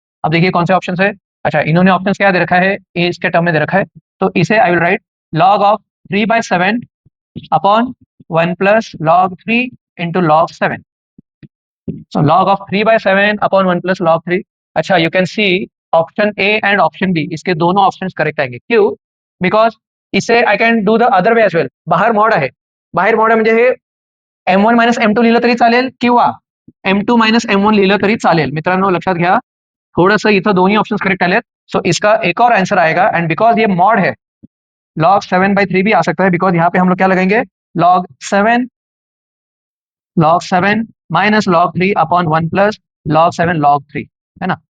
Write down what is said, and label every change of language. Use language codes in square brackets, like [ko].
[hi] अब देखिए कौन से ऑप्शन है, अच्छा इन्होंने ऑप्शन क्या दे रखा है, ए इसके टर्म में दे रखा है, तो इसे I will write log of 3/7 upon 1 plus log 3 into log 7। So log of 3/7 upon 1 plus log 3। अच्छा you can C option A and option B, इसके दोनों ऑप्शंस करेक्ट आएंगे, क्यों, बिकॉज इसे [en] I can do the other way as well. [mr] बाहेर mod आहे, बाहेर mod म्हणजे हे m1 मायनस m2 लिहिलं तरी चालेल किंवा m2 मायनस m1 लिहिलं तरी चालेल। मित्रांनो लक्षात घ्या, थोड़ा इथं दोन्ही ऑप्शंस करेक्ट आले, [hi] सो इसका एक और आंसर आएगा, एंड बिकॉज ये मॉड है log 7/3 भी आ सकता है, बिकॉज यहाँ पे हम लोग क्या लगाएंगे, log 7 minus log 3 upon 1 plus log 7 log 3, है ना।